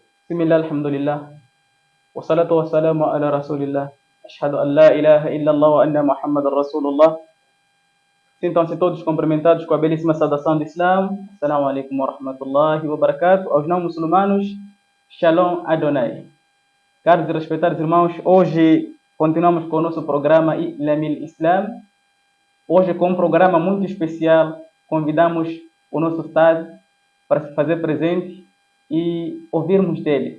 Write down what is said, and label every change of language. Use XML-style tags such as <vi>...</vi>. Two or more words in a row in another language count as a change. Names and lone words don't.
<ar>بسم الله الحمد لله والصلاة والسلام على رسول الله أشهد أن لا إله إلا الله وأن محمد رسول الله.</ar> <pt>Sintam-se todos cumprimentados com a belíssima saudação do Islã.</pt> <ar>السلام عليكم ورحمة الله وبركاته.</ar> <pt>Aos não muçulmanos,</pt> <he>שלום אדני.</he> <pt>Caros e respeitados irmãos, hoje continuamos com o nosso programa Ilamil Islam. Hoje com um programa muito especial, convidamos o nosso Ustad para se fazer presente e ouvirmos dele.</pt>